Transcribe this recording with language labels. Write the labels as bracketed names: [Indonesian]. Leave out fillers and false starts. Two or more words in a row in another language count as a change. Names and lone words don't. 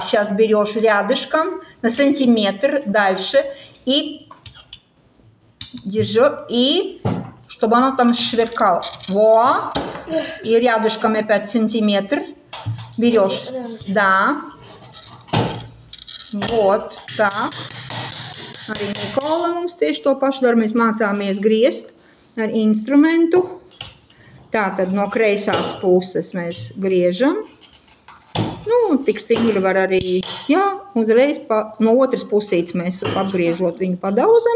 [Russian] Сейчас берешь рядышком на сантиметр дальше и держу, и чтобы оно там сверкало. Во! И рядышком опять сантиметр берешь. Да. Вот, [Latvian] tā. Arī Nikola mums tieši to pašu dara. Mēs mācāmies griezt ar instrumentu. Tātad no kreisās puses mēs griežam. Nu, tik stingri var arī, jā, uzreiz no otras pusītes mēs apgriežot viņu padauzam.